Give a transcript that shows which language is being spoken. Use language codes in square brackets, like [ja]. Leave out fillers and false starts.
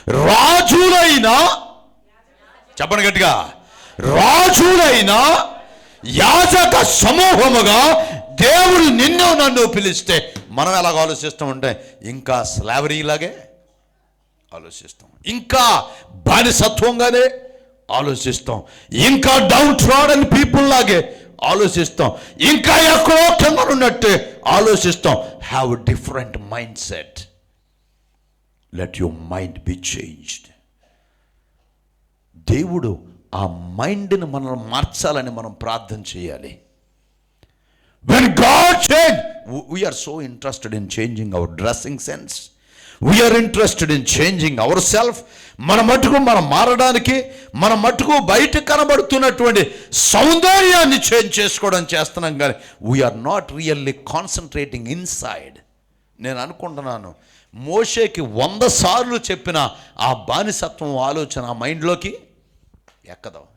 [te] రాజులైనా, చెప్పండి గట్టిగా, రాజులైనా యాజక సమూహముగా దేవుడు నిన్ను నన్ను పిలిస్తే మనం ఎలాగ ఆలోచిస్తామంటే ఇంకా స్లావరీలాగే ఆలోచిస్తాం, ఇంకా బానిసత్వంగానే ఆలోచిస్తాం, ఇంకా [en] downtrodden people [te] లాగే ఆలోచిస్తాం, ఇంకా ఎక్కడో కింద ఉన్నట్టే ఆలోచిస్తాం. [en] Have different mindset. Let your mind be changed. [te] దేవుడు ఆ మైండ్ని మనం మార్చాలని మనం ప్రార్థన చేయాలి. [en] When God change, we are so interested in changing our dressing sense. We are interested in changing ourselves. [te] మన మటుకు మనం మారడానికి, మన మటుకు బయట కనబడుతున్నటువంటి సౌందర్యాన్ని చేంజ్ చేసుకోవడం చేస్తున్నాం, కానీ [en] We are not really concentrating inside. [te] నేను అనుకుంటున్నాను, మోషేకి 100 సార్లు చెప్పిన ఆ బానిసత్వం ఆలోచన ఆ మైండ్లోకి ఎక్కదు.